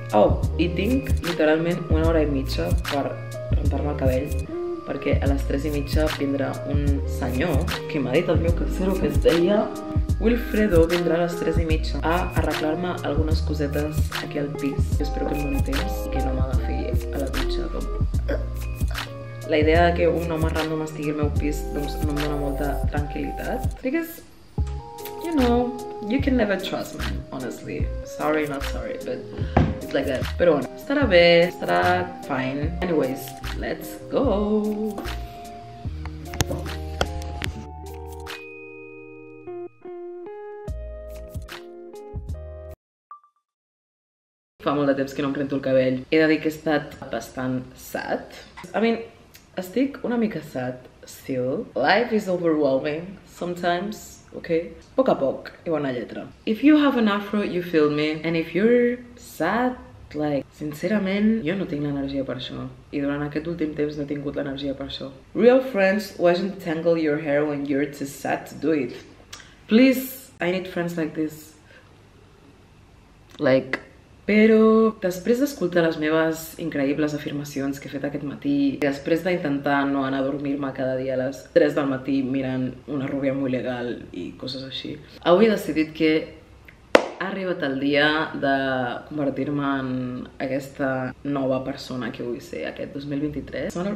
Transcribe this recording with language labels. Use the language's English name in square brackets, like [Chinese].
[Catalan] Oh, i tinc literalment 1 hora i mitja per rentar-me el cabell, perquè a les 3:30 vindrà un senyor que m'ha dit el meu casero que es deia Wilfredo, vindrà a les 3:30 a arreglar-me algunes cosetes aquí al pis. Jo espero que em doni temps i que no m'agafi a la dutxa. La idea que un home random estigui al meu pis doncs no em dona molta tranquil·litat. [English] Because, you know, you can never trust man, honestly. Sorry, not sorry, but it's like that. [Catalan] Però bueno, estarà bé, estarà fine. [English] Anyways, let's go! [Catalan] Fa molt de temps que no em rento el cabell. He de dir que he estat bastant sad. Estic una mica sad, still. [English] Life is overwhelming sometimes, okay? [Catalan] Poc a poc i bona lletra. [English] If you have an afro, you feel me. And if you're sad, like, [Catalan] sincerament, jo no tinc l'energia per això. I durant aquest últim temps no he tingut l'energia per això. [English] Real friends won't tangle your hair when you're too sad to do it. Please, I need friends like this. Like... [Catalan] Però després d'escoltar les meves increïbles afirmacions que he fet aquest matí, després d'intentar no anar a dormir-me cada dia a les 3 del matí mirant una rubia molt legal i coses així, avui he decidit que ha arribat el dia de convertir-me en aquesta nova persona que vull ser aquest 2023.